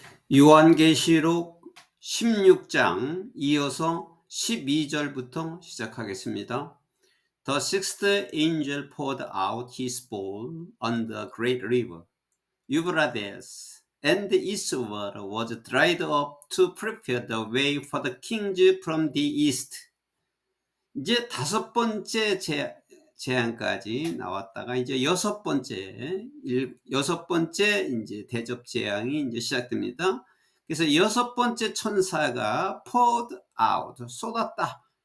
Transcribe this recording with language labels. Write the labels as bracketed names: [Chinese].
[Korean] 요한계시록 16장 이어서 12절부터 시작하겠습니다. [English] The sixth angel poured out his bowl on the great river, Euphrates, and its water was dried up to prepare the way for the kings from the east. [Korean] 이제 다섯 번째 재앙까지 나왔다가 이제 여섯 번째 이제 대접 재앙이 이제 시작됩니다. 그래서 여섯 번째 천사가 [English] poured out [Korean] 쏟았다.